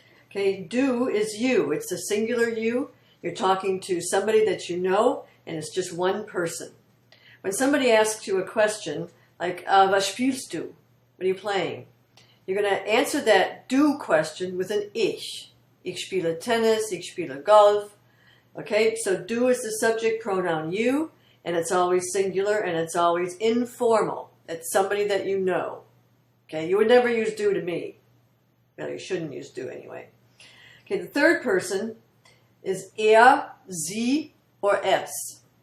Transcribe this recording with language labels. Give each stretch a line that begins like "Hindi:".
English: Okay, du is you. It's a singular you. You're talking to somebody that you know, and it's just one person. When somebody asks you a question, like,
German: was spielst du?
English: What are you playing? You're going to answer that du question with an ich.
German: Ich spiele Tennis, ich spiele Golf.
English: Okay, so du is the subject pronoun you, and it's always singular, and it's always informal. It's somebody that you know. Okay, you would never use du to me. Well, you shouldn't use du anyway. Okay, the third person is er, sie, or es.